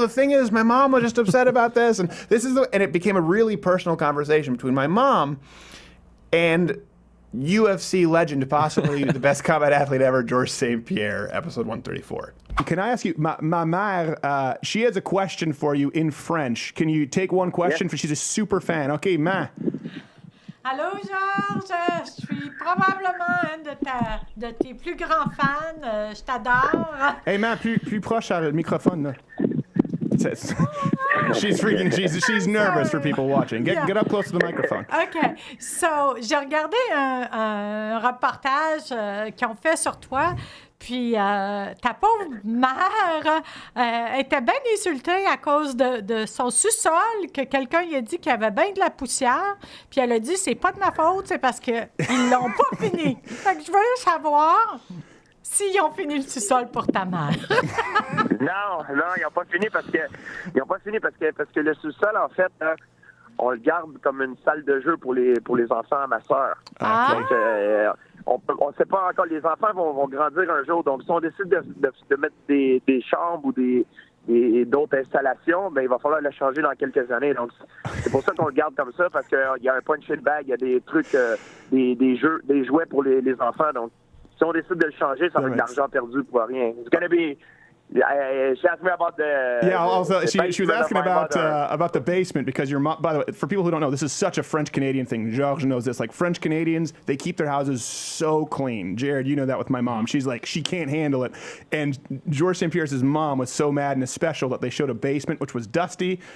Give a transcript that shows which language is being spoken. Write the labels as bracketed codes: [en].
[en] The thing is, my mom was just upset about this, and and it became a really personal conversation between my mom and UFC legend, possibly the best combat athlete ever, George St. Pierre, episode 134. Can I ask you, [fr] ma mère, [en] she has a question for you in French. Can you take one question? Yeah. She's a super fan. Okay, ma. [fr] Allô, Georges, je suis probablement un de tes plus grands fans. Je t'adore. Hey, ma, plus proche à le microphone, là. [en] She's freaking. She's nervous for people watching. Get up close to the microphone. OK. [fr] So, j'ai regardé un reportage qu'ils ont fait sur toi. Puis, ta pauvre mère était bien insultée à cause de son sous-sol, que quelqu'un lui a dit qu'il y avait bien de la poussière. Puis, elle a dit, c'est pas de ma faute, c'est parce qu'ils l'ont pas fini. Fait que je veux savoir s'ils ont fini le sous-sol pour ta mère. Non, ils n'ont pas fini parce que le sous-sol, en fait, on le garde comme une salle de jeu pour les enfants à ma sœur. Ah. Donc, on ne sait pas encore. Les enfants vont grandir un jour. Donc, si on décide de mettre des chambres ou d'autres installations, ben il va falloir le changer dans quelques années. Donc, c'est pour ça qu'on le garde comme ça, parce qu'il y a un punch-in bag, il y a des trucs, des jouets pour les enfants. Donc, si on décide de le changer, ça va être de l'argent perdu pour rien. It's [en] She asked me about the. Yeah, also she was asking about the the basement because your mom. By the way, for people who don't know, this is such a French Canadian thing. Georges knows this. Like French Canadians, they keep their houses so clean. Jared, you know that with my mom. She's like she can't handle it. And Georges St. Pierre's mom was so mad in a special that they showed a basement which was dusty.